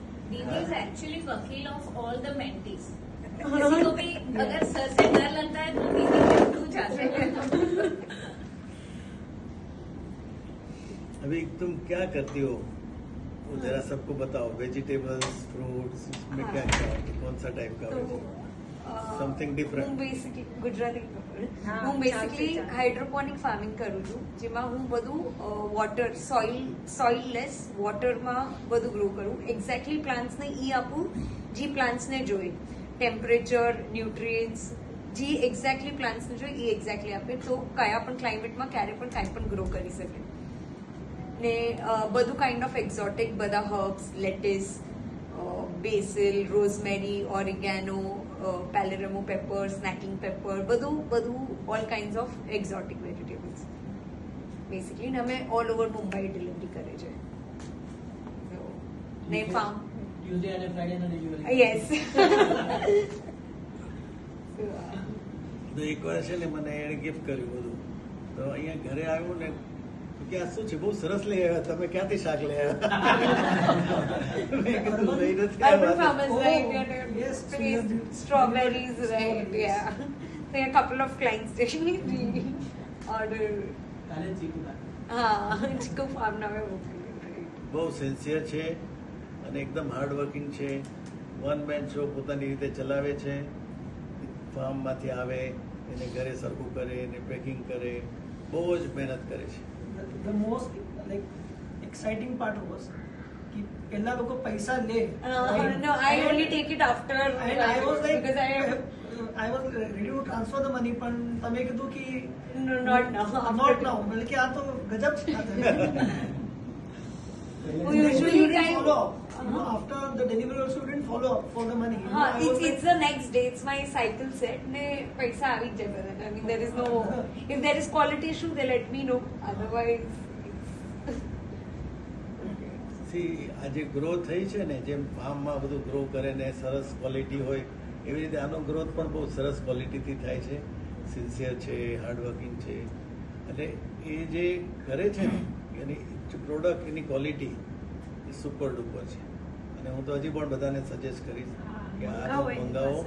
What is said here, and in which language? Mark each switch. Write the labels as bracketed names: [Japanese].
[English] Didi is actually vakil of all the mentees. [Hindi] किसी को भी अगर सर से डर लगता है तो दीदी से पूछ जाते हैं. अभी तुम क्या करती हो वो जरा सबको बताओ वेजिटेबल्स फ्रूट्स में क्या क्या कौन सा टाइप का समथिंग डिफरન્ટ [Gujarati] હું બેસિકલી ગુજરાતી હું બેસિકલી હાઇડ્રોપોનિક ફાર્મિંગ કરું છું જેમાં હું બધું વોટર સોઇલલેસ વોટરમાં બધું ગ્રો કરું એક્ઝેક્ટલી પ્લાન્ટ્સને આપું જે પ્લાન્ટ્સને જોઈએ ટેમ્પરેચર ન્યુટ્રિયન્ટ્સ જે એક્ઝેક્ટલી પ્લાન્ટ્સને જોઈએ એક્ઝેક્ટલી આપે તો કયા પણ ક્લાઇમેટમાં ક્યારે પણ કાંઈ પણ ગ્રો કરી શકે ને બધું કાઇન્ડ ઓફ એક્ઝોટિક બધા herbs lattice Basil રોઝમેરી oregano પેલેરમો paper snaking paper બધું all kinds of exotic vegetables basically ને અમે ઓલ ઓવર મુંબઈ ડિલિવરી કરે છે ને ફાર્મ ટ્યુઝડે અને ફ્રાઈડે નો ડિલિવરી [English] yes [Gujarati] તો એકવાર છે ને મને એણે ગિફ્ટ કર્યું બધું તો અહીંયા ઘરે આવ્યું ને તો કે આ શું છે બહુ સરસ લઈ આવ્યા તમે ક્યાંથી શાક લઈ આવ્યા મેં કીધું લઈ નથી [English] urban [Gujarati] આવ્યા [English] farmers right yes, strawberries right yeah so a couple of clients they order [Gujarati] કાલે ચીકુ [English] chico farm now right [Gujarati] બહુ સિન્સિયર છે અને એકદમ હાર્ડ વર્કિંગ છે વન મેન શો પોતાની રીતે ચલાવે છે ફાર્મમાંથી આવે એને ઘરે સરખું કરે એને પેકિંગ કરે બહુ જ મહેનત કરે છે [English] the most like exciting part was [Hindi] कि पहला लोग पैसा ले [English] no I only take it after and I was like because I was ready to transfer the money [Gujarati] પણ તમે કીધું કે [English] no not now not now [Gujarati] એટલે કે આ તો ગજબ છે [English] we usually follow up. After the delivery also you didn't follow up for the money. it's the next day it's my cycle set [Hindi] ne paisa avi jayega [English] I mean there is no if there is quality issue they let me know otherwise [Gujarati] C આજે grow થઈ છે ને જેમ ફાર્મમાં બધું grow કરે ને સરસ quality હોય એવી રીતે આનો ગ્રોથ પણ બહુ સરસ ક્વોલિટીથી થાય છે સિન્સિયર છે હાર્ડવર્કિંગ છે એટલે એ જે કરે છે ને એની પ્રોડક્ટ એની ક્વોલિટી એ સુપર ડુપર છે અને હું તો હજી પણ બધાને સજેસ્ટ કરીશ કે આ મંગાવો